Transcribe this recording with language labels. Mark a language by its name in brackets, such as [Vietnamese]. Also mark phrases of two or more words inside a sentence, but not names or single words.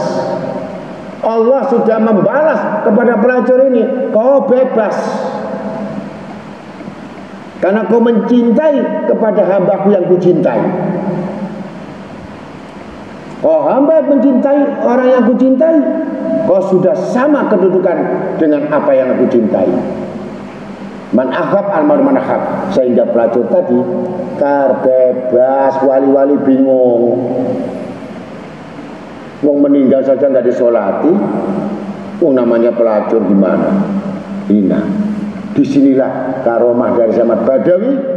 [Indonesian] Allah sudah membalas kepada pelacur ini, kau bebas karena kau mencintai kepada hambaku yang kucintai. Kau hamba mencintai orang yang kucintai, kau sudah sama kedudukan dengan apa yang aku cintai. Man akhab almar man akhab. Sehingga pelacur tadi terbebas. Wali-wali bingung, wong meninggal saja nggak disolati, wong namanya pelacur gimana? Hina. Disinilah karomah dari Samad Badawi.